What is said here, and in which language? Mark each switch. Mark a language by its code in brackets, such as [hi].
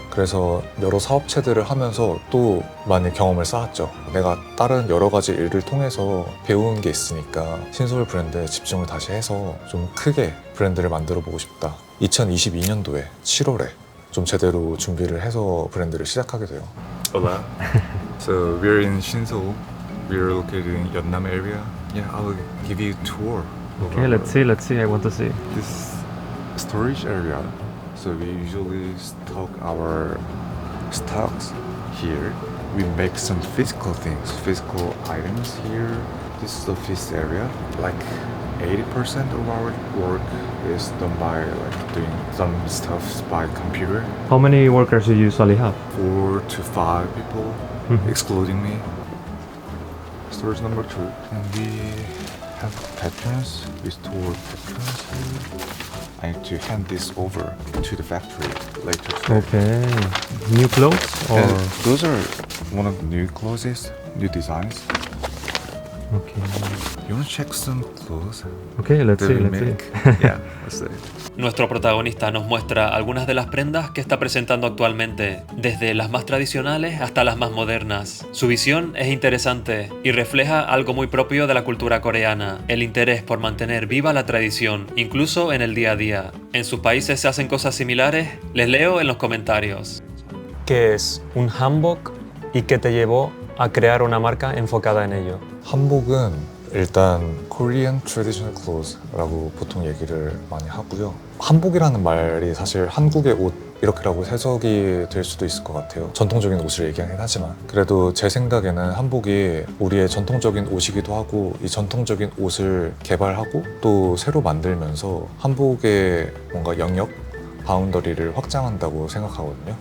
[ko] 그래서 여러 사업체들을 하면서 또 많이 경험을 쌓았죠. 내가 다른 여러 가지 일을 통해서 배운 게 있으니까 신서울 브랜드에 집중을 다시 해서 좀 크게 브랜드를 만들어 보고 싶다. 2022년도에 7월에 좀 제대로 준비를 해서 브랜드를 시작하게 돼요. [en] Hola. So we're in Shinseoul. We're located in Yeonnam area. Yeah, I will give you a tour. Okay, let's see. I want to see. This storage area. So we usually stock our stocks here. We make some physical things, physical items here. This is the office area. Like 80% of our work is done by doing some stuff by computer. How many workers do you usually have? 4 to 5 people excluding me. Storage number 2. And we have patterns, restored patterns. I need to hand this over to the factory later today. Okay. New clothes or? And those are one of the new clothes, new designs. Okay. You want to check some clothes Okay, let's that see. we Let's make? see. Yeah, let's see. [es] Nuestro protagonista nos muestra algunas de las prendas que está presentando actualmente, desde las más tradicionales hasta las más modernas. Su visión es interesante y refleja algo muy propio de la cultura coreana, el interés por mantener viva la tradición, incluso en el día a día. ¿En sus países se hacen cosas similares? Les leo en los comentarios. ¿Qué es un hanbok y qué te llevó a crear una marca enfocada en ello? [ko] 한복은 일단 [en] Korean Traditional Clothes [ko] 라고 보통 얘기를 많이 하고요. 한복이라는 말이 사실 한국의 옷 이렇게라고 해석이 될 수도 있을 것 같아요. 전통적인 옷을 얘기하긴 하지만 그래도 제 생각에는 한복이 우리의 전통적인 옷이기도 하고 이 전통적인 옷을 개발하고 또 새로 만들면서 한복의 뭔가 영역 바운더리를 확장한다고 생각하거든요.